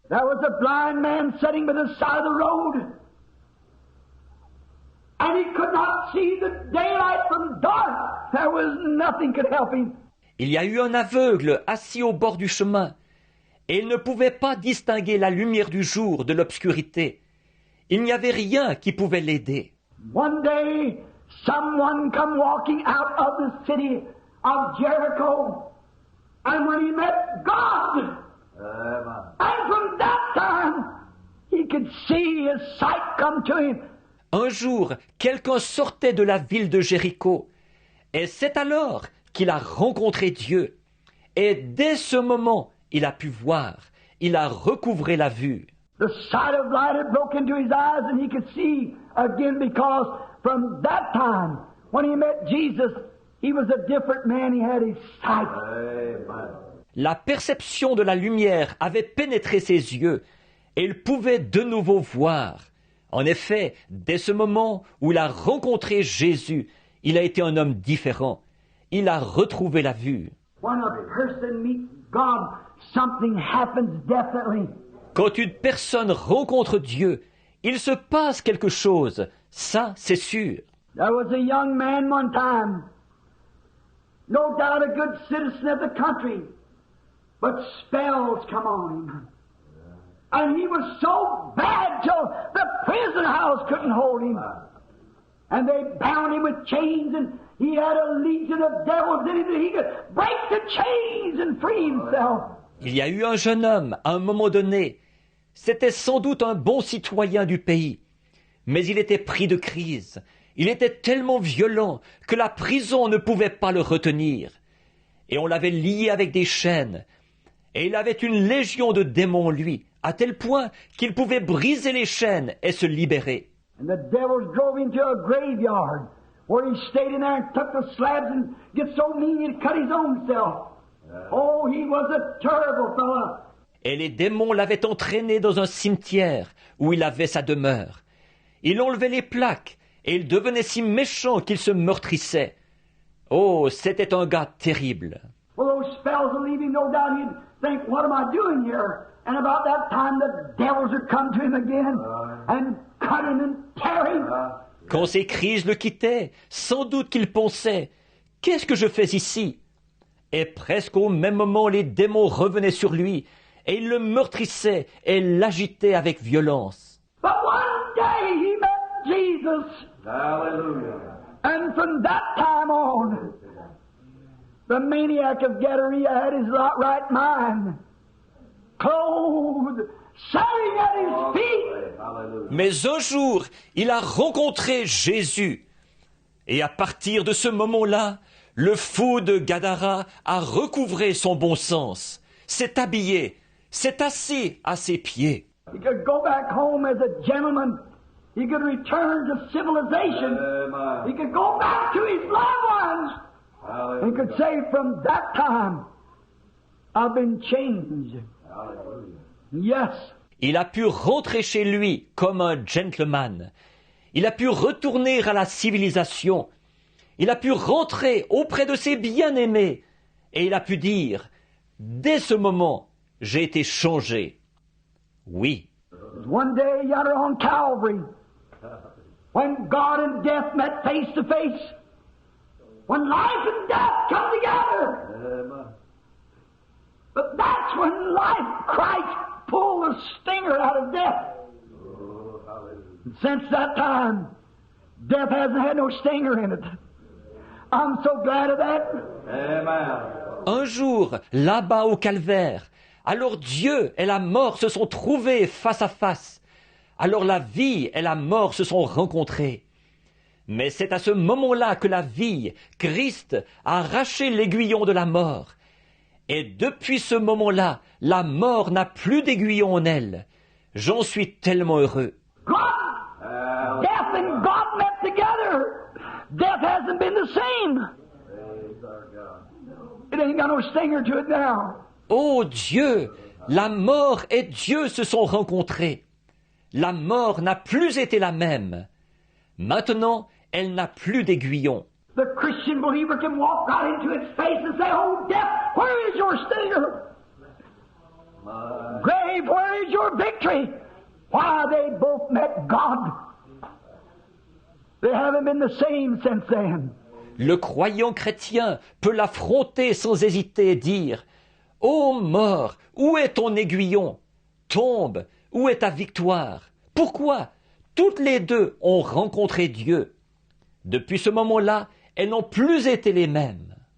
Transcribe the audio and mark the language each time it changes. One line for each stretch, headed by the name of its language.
English: There was a blind man sitting by the side of the road. And he could not see the daylight from dark. There was nothing could help him.
French: Il y a eu un aveugle assis au bord du chemin, et il ne pouvait pas distinguer la lumière du jour de l'obscurité. Il n'y avait rien qui pouvait l'aider.
English: One day, someone come walking out of the city of Jericho, and when he met God, and from that time, he could see his sight come to him.
French: Un jour, quelqu'un sortait de la ville de Jéricho, et c'est alors qu'il a rencontré Dieu. Et dès ce moment, il a pu voir, il a recouvré la vue.
English: The sight of light had broken into his eyes and he could see again because from that time, when he met Jesus, he was a different man, he had his sight.
French: La perception de la lumière avait pénétré ses yeux, et il pouvait de nouveau voir. En effet, dès ce moment où il a rencontré Jésus, il a été un homme différent. Il a retrouvé la vue.
English: When a person meets God, something happens definitely.
French: Quand une personne rencontre Dieu, il se passe quelque chose. Ça, c'est sûr.
English: There was a young man one time, no doubt a good citizen of the country, but spells come on him. And he was so bad till the prison house couldn't hold him. And they bound him with chains, and he had a legion of devils in him that he could break the chains and free himself.
French: Il y a eu un jeune homme, à un moment donné. C'était sans doute un bon citoyen du pays. Mais il était pris de crise. Il était tellement violent que la prison ne pouvait pas le retenir. Et on l'avait lié avec des chaînes. Et il avait une légion de démons, lui, à tel point qu'il pouvait briser les chaînes et se libérer.
English: And the devils drove him to a graveyard where he stayed in there and took the slabs and get so mean he'd cut his own self. Oh, he was a terrible fellow.
French: Et les démons l'avaient entraîné dans un cimetière où il avait sa demeure. Il enlevait les plaques et il devenait si méchant qu'il se meurtrissait. Oh, c'était un gars terrible.
English: Well, those spells would leave him, no doubt he'd think, what am I doing here? And about that time the devils would come to him again and cut him and tear him.
French: Quand ces crises le quittaient, sans doute qu'il pensait « Qu'est-ce que je fais ici ?» Et presque au même moment, les démons revenaient sur lui et ils le meurtrissaient et l'agitaient avec violence.
English: But one day he met Jesus. Hallelujah. And from that time on, the maniac of Gadara had his right mind, clothed, sitting at his feet.
French: Mais un jour, il a rencontré Jésus. Et à partir de ce moment-là, le fou de Gadara a recouvré son bon sens, s'est habillé, s'est assis à ses pieds.
English: He could go back home as a gentleman. He could return to civilization. He could go back to his loved ones. He could say, from that time, I've been changed. Yes.
French: Il a pu rentrer chez lui comme un gentleman. Il a pu retourner à la civilisation. Il a pu rentrer auprès de ses bien-aimés. Et il a pu dire, dès ce moment, j'ai été changé. Oui.
English: One day yonder on Calvary, when God and death met face to face, when life and death come together, but that's when life, Christ, pulled the stinger out of death. And since that time, death hasn't had no stinger in it. I'm so glad of that. Amen.
French: Un jour, là-bas au calvaire, alors Dieu et la mort se sont trouvés face à face. Alors la vie et la mort se sont rencontrées. Mais c'est à ce moment-là que la vie, Christ, a arraché l'aiguillon de la mort. Et depuis ce moment-là, la mort n'a plus d'aiguillon en elle. J'en suis tellement heureux.
English: Death and God met together. Death hasn't been the same. It ain't got no stinger to it now.
French: Oh Dieu, la mort et Dieu se sont rencontrés. La mort n'a plus été la même. Maintenant, elle n'a plus d'aiguillon.
English: The Christian believer can walk right into its face and say, "Oh, death, where is your stinger? Grave, where is your victory?" Why, they both met God. They haven't been the same since then.
French: Le croyant chrétien peut l'affronter sans hésiter et dire « Ô mort, où est ton aiguillon? Tombe, où est ta victoire? Pourquoi? Toutes les deux ont rencontré Dieu. Depuis ce moment-là, elles n'ont plus été les mêmes.